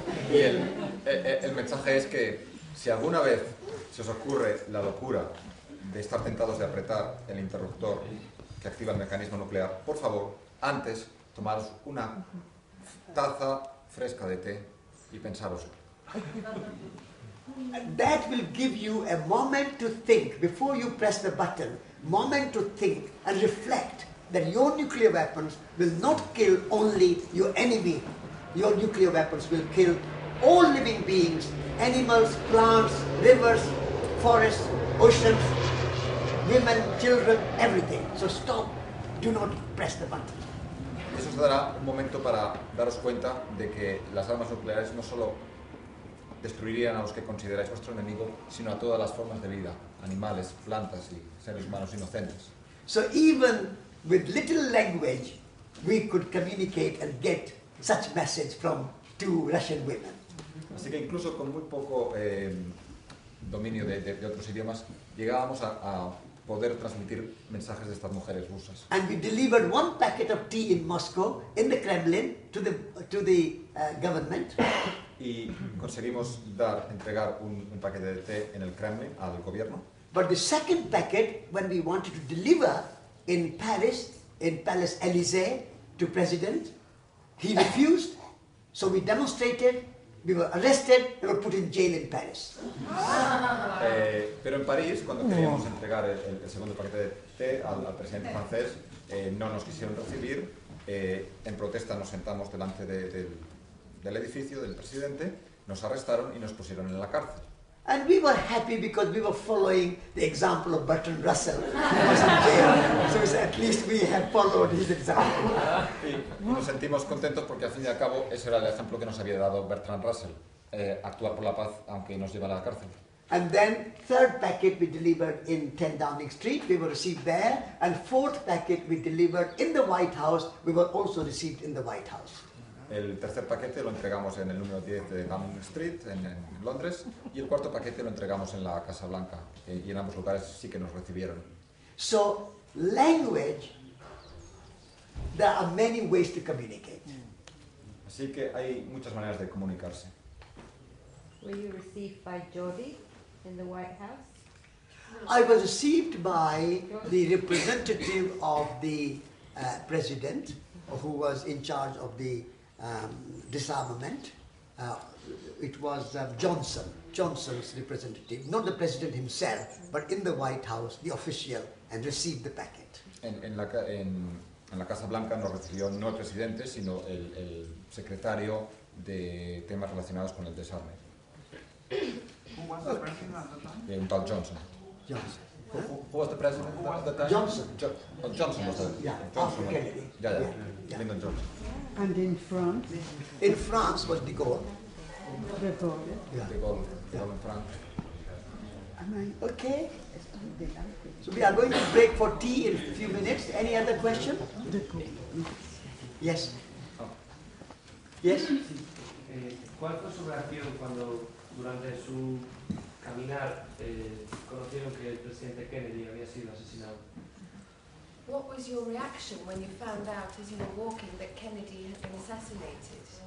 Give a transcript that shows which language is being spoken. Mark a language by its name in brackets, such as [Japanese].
[Spanish] Y el mensaje es que si alguna vez se os ocurre la locura de estar tentados de apretar el interruptor que activa el mecanismo nuclear, por favor, antes tomaros una taza fresca de té y pensaros. [English] That will give you a moment to think before you press the button, moment to think and reflect that your nuclear weapons will not kill only your enemy. Your nuclear weapons will kill all living beings, animals, plants, rivers, forests, oceans, women, children, everything. So stop, do not press the button. [Spanish] Eso os dará un momento para daros cuenta de que las armas nucleares no solo destruirían a los que consideráis vuestro enemigo, sino a todas las formas de vida, animales, plantas y seres humanos inocentes. [English] So even with little language, we could communicate and get such message from 2 Russian women. [Spanish] Así que incluso con muy poco dominio de otros idiomas, llegábamos a poder transmitir mensajes de estas mujeres rusas. [English] And we delivered 1 packet of tea in Moscow, in the Kremlin, to the government. [Spanish] Y conseguimos entregar un paquete de té en el Kremlin al gobierno. [English] But the 2nd packet, when we wanted to deliver in Paris, in Palace Élysée, to President. He refused, so we demonstrated, we were arrested, we were put in jail in Paris. [Spanish] Pero en París, cuando queríamos entregar el segundo paquete de té al presidente francés, no nos quisieron recibir. En protesta nos sentamos delante del edificio del presidente, nos arrestaron y nos pusieron en la cárcel. [English] And we were happy because we were following the example of Bertrand Russell, who was in jail. So we said, at least we had followed his example. [Spanish] Y nos sentimos contentos porque al fin y al cabo ese era el ejemplo que nos había dado Bertrand Russell, actuar por la paz aunque nos llevara a la cárcel. [English] And then third packet we delivered in 10 Downing Street, we were received there. And fourth packet we delivered in the White House, we were also received in the White House. [Spanish] El tercer paquete lo entregamos en el número 10 de Downing Street, en Londres, y el cuarto paquete lo entregamos en la Casa Blanca, y en ambos lugares sí que nos recibieron. [English] So, language, there are many ways to communicate. [Spanish] Así que hay muchas maneras de comunicarse. [English] Were you received by Jody in the White House? I was received by the representative of the president, who was in charge of the disarmament. It was Johnson's representative, not the president himself, but in the White House, the official, and received the packet. [Spanish] En la Casa Blanca nos recibió no el presidente, sino el secretario de temas relacionados con el desarme. [English] Who was the president at the time? [Spanish] Un tal Johnson. [English] Johnson. Who was the president at the time? Johnson. Johnson was the After Kennedy. Lyndon Johnson. And in France? In France was de Gaulle. De Gaulle. [French] De Gaulle en France. [English] Okay. So we are going to break for tea in a few minutes. Any other question? Yes. Yes. [Spanish] ¿Cuál fue su reacción cuando durante su caminar conocieron que el presidente Kennedy había sido asesinado? [English] What was your reaction when you found out as you were walking that Kennedy had been assassinated?